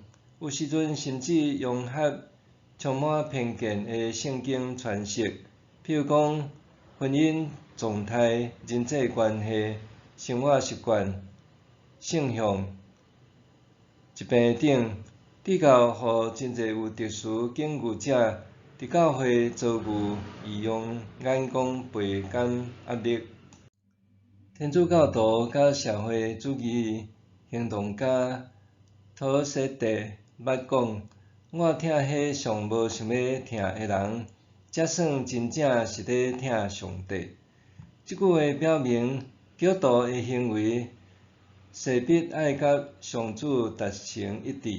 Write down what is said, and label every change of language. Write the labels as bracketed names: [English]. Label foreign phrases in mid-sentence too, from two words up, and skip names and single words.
[Min Nan Chinese] 有时阵甚至融合充满偏见的圣经传释，譬如讲婚姻状态、人际关系、生活习惯、性向、疾病等，直到互真侪有特殊境遇者伫教会遭遇异样眼光倍感压力。天主教徒甲社会主义行动家陶斯特捌讲：我疼迄上无想要疼的人，才算真正是咧疼上帝。即句话表明，基督徒的行为势必爱甲上主达成一致。